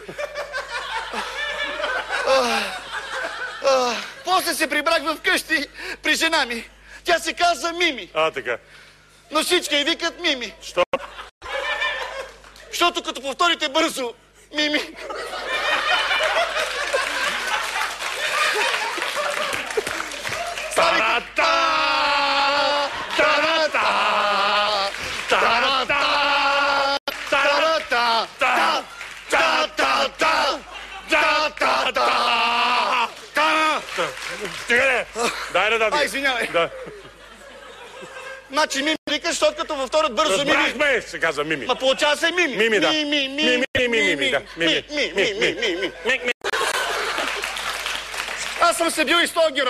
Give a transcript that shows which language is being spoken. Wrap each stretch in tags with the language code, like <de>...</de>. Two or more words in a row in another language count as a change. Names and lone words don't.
<bg>После се прибрах в къщи при жена ми. Тя се казва Мими. Така. Но всички я викат Мими. Що? Защото като повторите бързо Мими... Та-ра-та! Та-ра-та! Та-ра-та! Та-ра-та! Та-та-та! Та-та-та! Стига не! Дай да даде. Извинявай. Да. Значи Мими викаш, защото като повторят бързо Мими... Разбрахме, се казва Мими. Ма получава се Мими. Мими, да. Мими, да. Мими. Аз съм се бил и с този герой.</bg>